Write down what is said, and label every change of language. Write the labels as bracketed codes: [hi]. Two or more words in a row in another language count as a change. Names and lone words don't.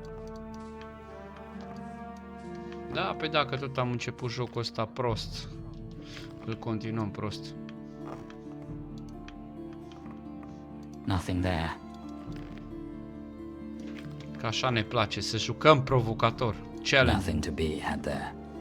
[ro] Da, pe dacă tot am început jocul ăsta prost, îl continuăm prost. [en] Nothing there. [ro] Că așa ne place, să jucăm provocator. [en] Challenge. Nothing to be had there.